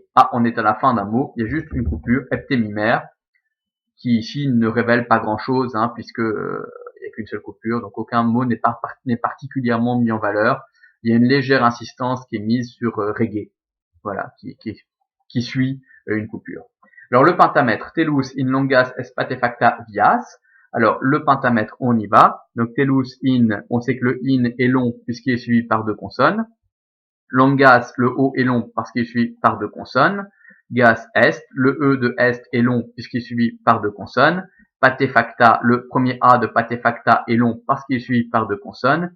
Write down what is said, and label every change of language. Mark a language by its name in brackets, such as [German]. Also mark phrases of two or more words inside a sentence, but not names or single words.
[French] Ah, on est à la fin d'un mot, il y a juste une coupure, heptémimère, qui ici ne révèle pas grand-chose, puisque il n'y a qu'une seule coupure, donc aucun mot n'est particulièrement mis en valeur. Il y a une légère insistance qui est mise sur reggae, voilà, qui suit une coupure. Alors le pentamètre, [Latin] telus in longas est patefacta vias. [French] Alors le pentamètre, on y va. Donc [Latin] telus in, [French] on sait que le in est long puisqu'il est suivi par deux consonnes. Longas, le O est long parce qu'il est suivi par deux consonnes. Gas, est, le E de est est long puisqu'il est suivi par deux consonnes. Patefacta, le premier A de patefacta est long parce qu'il est suivi par deux consonnes.